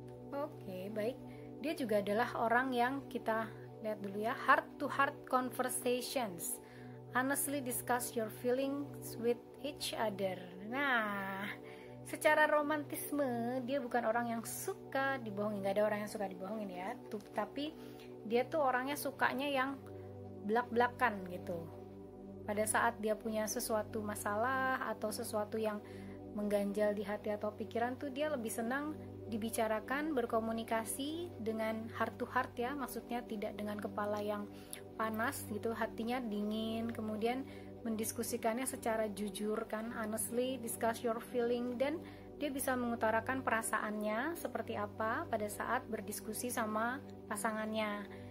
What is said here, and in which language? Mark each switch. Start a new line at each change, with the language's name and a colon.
Indonesian: Oke, baik. Dia juga adalah orang yang kita lihat dulu ya,
English: heart to heart conversations. Honestly discuss your feelings with each other.
Indonesian: Nah, secara romantisme dia bukan orang yang suka dibohongin. Gak ada orang yang suka dibohongin ya. Tapi dia tuh orangnya sukanya yang belak-belakan gitu. Pada saat dia punya sesuatu masalah atau sesuatu yang mengganjal di hati atau pikiran tuh, dia lebih senang dibicarakan, berkomunikasi dengan heart to heart ya, maksudnya tidak dengan kepala yang panas gitu, hatinya dingin, kemudian mendiskusikannya secara jujur kan,
English: honestly discuss your feeling,
Indonesian: dan dia bisa mengutarakan perasaannya seperti apa pada saat berdiskusi sama pasangannya.